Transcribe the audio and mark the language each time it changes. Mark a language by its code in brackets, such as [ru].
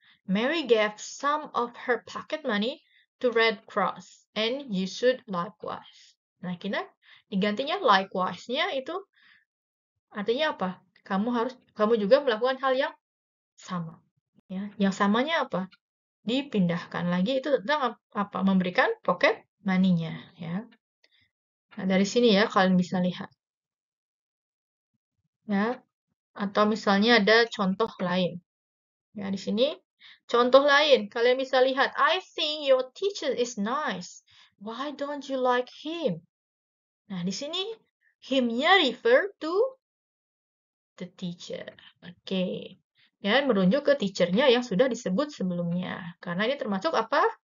[en] Mary gave some of her pocket money to Red Cross, and you should likewise. [id] Nah, kita digantinya likewise-nya itu artinya apa? Kamu juga melakukan hal yang sama. Ya, yang samanya apa? Dipindahkan lagi itu tentang apa? Memberikan pocket money-nya, ya. Nah, dari sini ya kalian bisa lihat. Ya, atau misalnya ada contoh lain. Ya, di sini contoh lain, kalian bisa lihat, [en] I think your teacher is nice. Why don't you like him? [id] Nah, di sini him-nya [en] refer to the teacher. Oke. [id] Ya, merujuk ke teacher-nya yang sudah disebut sebelumnya. Karena ini termasuk apa?